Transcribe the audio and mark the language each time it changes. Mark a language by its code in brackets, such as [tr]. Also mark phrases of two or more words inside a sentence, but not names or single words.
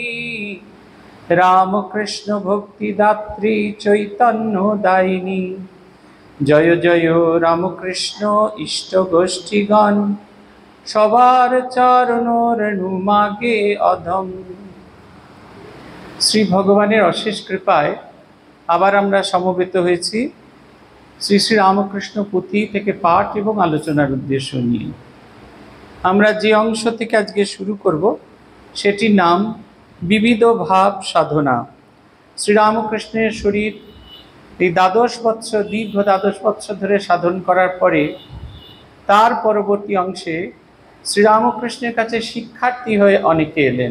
[bn] রামকৃষ্ণ ভক্তিদাত্রী চৈতন্য দায়িনী জয় জয় রামকৃষ্ণ ইষ্ট গোষ্ঠীগণ সবার চরণ রেণু মাগে অধম। শ্রী ভগবানের অশেষ কৃপায় আবার আমরা সমবেত হয়েছি শ্রী শ্রী রামকৃষ্ণ পুঁথি থেকে পাঠ এবং আলোচনার উদ্দেশ্য নিয়ে। আমরা যে অংশ থেকে আজকে শুরু করব সেটির নাম বিবিধ ভাব সাধনা। শ্রীরামকৃষ্ণের শরীর এই দীর্ঘ দ্বাদশ বৎসর ধরে সাধন করার পরে তার পরবর্তী অংশে শ্রীরামকৃষ্ণের কাছে শিক্ষার্থী হয়ে অনেকে এলেন।